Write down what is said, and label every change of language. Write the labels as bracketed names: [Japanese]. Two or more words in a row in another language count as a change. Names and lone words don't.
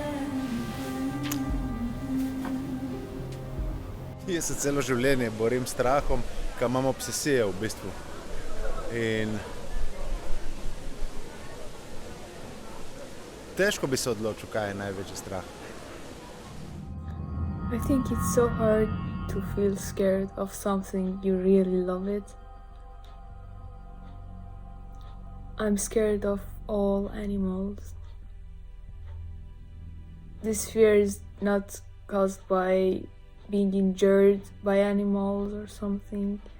[Slovenian] Jaz se celo življenje borim s strahom, ker imam obsesije v bistvu. In težko bi se odločil, kaj je največji strah. [English] I think it's so hard to feel scared of something you really love it. I'm scared of all animals. This fear is not caused by being injured by animals or something.